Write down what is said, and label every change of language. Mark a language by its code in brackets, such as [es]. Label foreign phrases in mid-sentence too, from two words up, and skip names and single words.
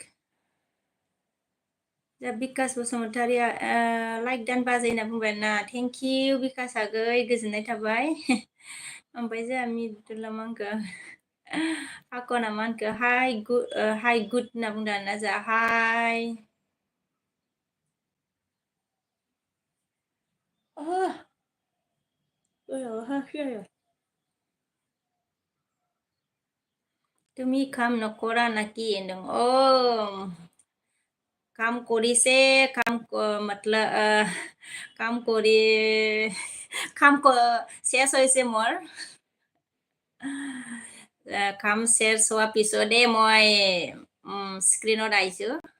[brx] दा बिकास बसुमतारिया लाइक दान बाजै होनना बुंबाय ना [en] thank you [brx] बिकास आगै गोजोननाय थाबाय ओमफ्राय जोंहा मिदुला मा होनखो हाखना मा होनखो [en] hi good [brx] होनना बुंदों आरोना जोंहा हाइ [as] তুমি কাম নকৰা নাকি होनदों কাম কৰিছে मतलब কাম কৰি শেষ হৈছে মোৰ কাম শেষ হোৱাৰ পিছতে মই স্ক্ৰীনত আহিছোঁ